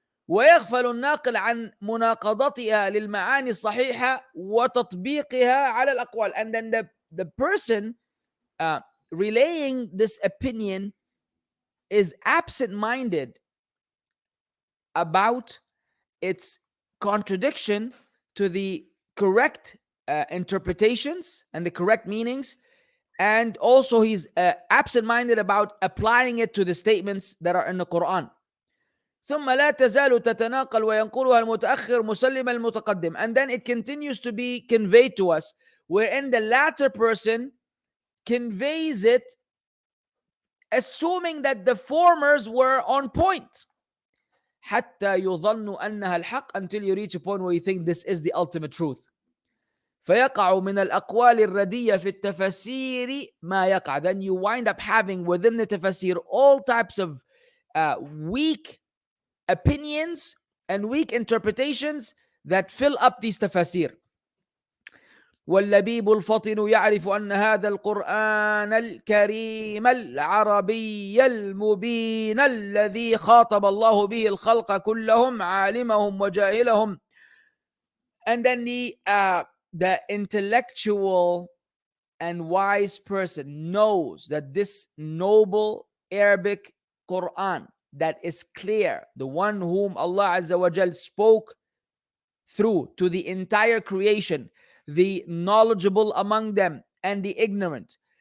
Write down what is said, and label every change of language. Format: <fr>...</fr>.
<ar>ويغفل الناقل عن مناقضتها للمعاني الصحيحة وتطبيقها على الأقوال.</ar> <en>And then the person relaying this opinion is absent-minded about its contradiction to the correct interpretations and the correct meanings, and also he's absent-minded about applying it to the statements that are in the Quran.</en> <ar>ثم لا تزال تتناقل وينقلها المتأخر مسلم المتقدم.</ar> <en>And then it continues to be conveyed to us, wherein the latter person conveys it assuming that the formers were on point.</en> <ar>حتى يظن أنها الحق,</ar> <en>until you reach a point where you think this is the ultimate truth.</en> <ar>فيقع من الأقوال الردية في التفاسير ما يقع.</ar> <en>Then you wind up having within the tafasir all types of weak opinions and weak interpretations that fill up these tafasir.</en> <ar>واللبيب الفطن يعرف أن هذا القرآن الكريم العربي المبين الذي خاطب الله به الخلق كلهم عالمهم وجاهلهم.</ar> <en>And then the intellectual and wise person knows that this noble Arabic Quran that is clear, the one whom Allah Azza wa Jal spoke through to the entire creation, the knowledgeable among them and the ignorant.</en>